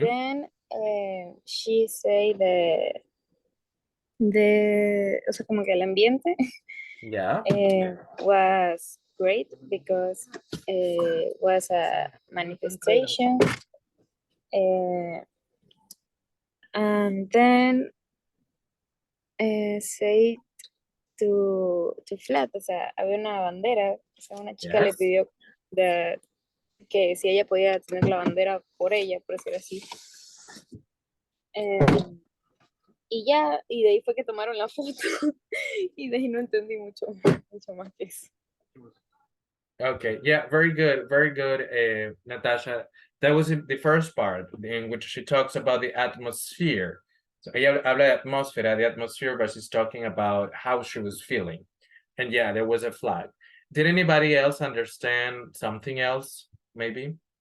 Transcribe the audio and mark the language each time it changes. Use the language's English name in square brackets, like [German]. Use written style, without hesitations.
[English] then she said [Spanish] o sea, como que el ambiente [English] Yeah. was great because was a manifestation. And then say to flat, [Spanish] o sea, había una bandera, o sea, una chica le [English] Yes. [Spanish] pidió que si ella podía tener la bandera por ella, por decir así. Y ya, y de ahí fue que tomaron la foto, y de ahí no entendí mucho más que eso. [English] Okay, yeah, very good, Natasha. That was the first part in which she talks about the atmosphere. So [Spanish] ella habla de atmósfera, [English] the atmosphere, but she's talking about how she was feeling. And yeah, there was a flag. Did anybody else understand something else, maybe?